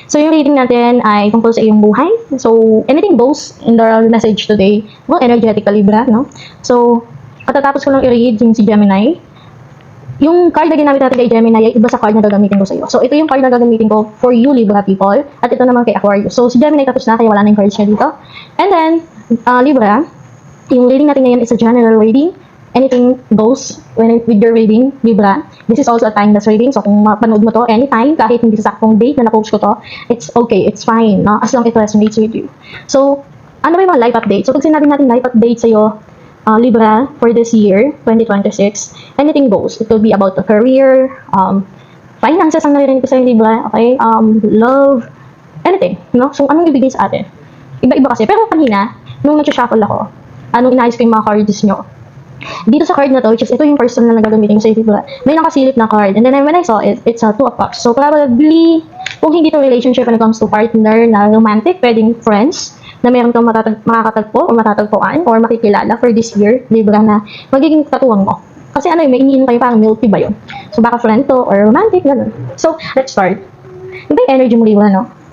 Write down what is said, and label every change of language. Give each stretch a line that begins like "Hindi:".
Filipino: So yung reading natin ay tungkol sa iyong buhay.
English: So anything goes in the message today. Well, energetic
Filipino: Libra, no? So, katatapos ko lang i-read yung si Gemini. Yung card na ginamit natin kay Gemini ay iba sa card na gagamitin ko sa iyo. So ito yung card na gagamitin ko
English: for you Libra people.
Filipino: At ito naman kay Aquarius. So si Gemini tapos na kaya wala na yung cards niya dito. And then, Libra, yung reading natin ngayon
English: is a general reading. Anything goes with your reading, Libra. This is also a timeless reading. So,
Filipino: kung mapanood mo to anytime, kahit hindi sa saktong date na na-post ko to,
English: it's okay, it's fine, no? As long it resonates with you. So,
Filipino: ano ba yung mga
English: life update? So,
Filipino: pag sinabi natin
English: life update sa'yo, Libra, for this year, 2026, anything goes. It could be about the career, finances
Filipino: ang naririnig ko sa'yo,
English: Libra, okay?
Filipino: Love, anything, no? So, anong ibigay sa atin? Iba-iba kasi. Pero kanina, nung nag-shuffle ako, anong inayos ko yung mga cards nyo, dito sa card na to, which is ito yung person na nagagamitin sa diba? May nakasilip na card.
English: And then when I saw it, it's a Two of Cups.
Filipino: So probably, kung hindi to relationship
English: when it comes to partner
Filipino: na romantic, pwedeng friends, na meron kang makakatagpo o matatagpuan or makikilala
English: for this year,
Filipino: Libra, na magiging katuwang mo. Kasi ano may iniinom kayo parang milk tea ba yun? So baka friend to or romantic, gano'n.
English: So, let's start.
Filipino: Iba yung energy mo, Libra, no?